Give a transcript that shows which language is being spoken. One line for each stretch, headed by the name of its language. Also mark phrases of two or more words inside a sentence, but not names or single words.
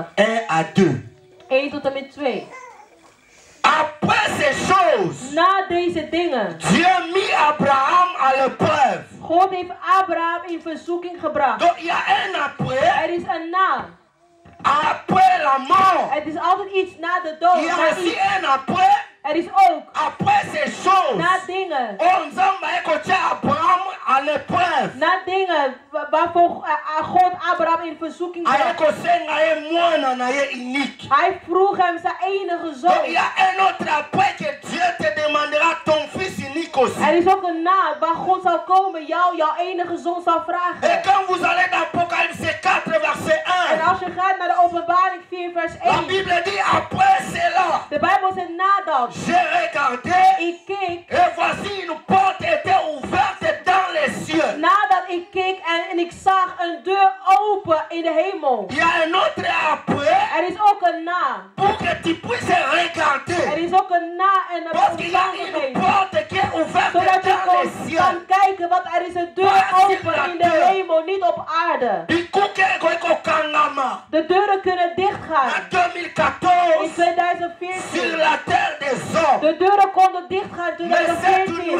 French: 1 à 2.
Dutch: 1 tot en met 2.
French: Après ces choses,
Dutch: na deze dingen,
French: Dieu mit Abraham à l'épreuve.
Dutch: God heeft Abraham in verzoeking gebracht.
French: Donc il y a un après.
Dutch: Er is een na.
French: Après la mort.
Dutch: Het is altijd iets na de dood.
French: Il y a aussi un après.
Dutch: Er is ook.
French: Après ces choses.
Dutch: Na dingen.
French: Abraham à l'épreuve.
Dutch: Na dingen waarvoor God Abraham in verzoeking bracht. Hij vroeg hem zijn enige zoon.
French: Donc il y a un autre après que Dieu te demandera ton fils unique aussi.
Dutch: Er is ook een na waar God zal komen, jouw enige zoon zal vragen.
French: Et quand vous allez dans Apocalypse 4 verset 1.
Dutch: En als je gaat naar de Openbaring 4 vers 1.
French: La Bible dit après cela.
Dutch: De Bijbel zegt nadat.
French: J'ai regardé.
Dutch: Ik keek.
French: Et voici une porte était ouverte dans les cieux.
Dutch: Nadat ik keek en ik zag een deur open in de hemel.
French: Il y a un autre après.
Dutch: Er is ook een na.
French: Pour que tu puisses regarder.
Dutch: Er is ook een na en een omstandigheid. Zodat je kan kijken, want er is een deur open in de hemel, niet op aarde. De deuren kunnen dichtgaan. In 2014. De deuren konden dichtgaan in 2014.